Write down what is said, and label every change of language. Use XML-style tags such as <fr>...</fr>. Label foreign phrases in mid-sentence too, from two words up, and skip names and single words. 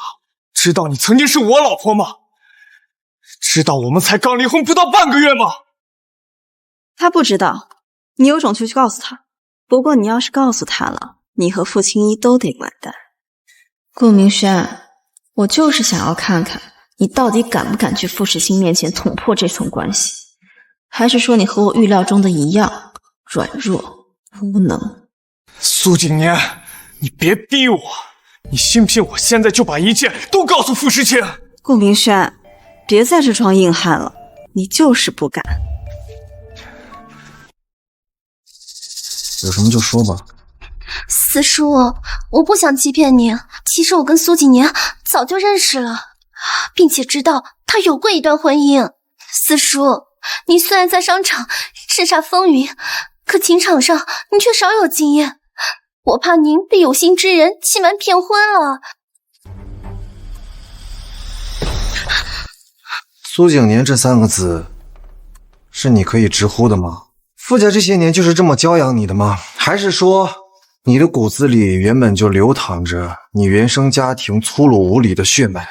<zh>知道你曾經是我老婆嗎？知道我們才剛離婚不到半個月嗎？他不知道，你有種就去告訴他。不過你要是告訴他了，你和傅青衣都得完蛋。顧明軒，我就是想要看看你到底敢不敢去傅时清面前捅破這層關係，還是說你和我預料中的一樣，軟弱無能？蘇景年，你別逼我，你信不信我現在就把一切都告訴傅時清？顧明軒，別在這裝硬漢了，你就是不敢。有什麼就說吧。四叔，我不想欺騙你，其實我跟蘇景年早就認識了，並且知道他有過一段婚姻。四叔，你雖然在商場叱咤風雲，可情場上你卻少有經驗，我怕您被有心之人欺瞞騙婚了。蘇景年這三個字，是你可以直呼的嗎？傅家這些年就是這麼教養你的嗎？還是說你的骨子裡原本就流淌着你原生家庭粗魯無禮的血脈？</zh>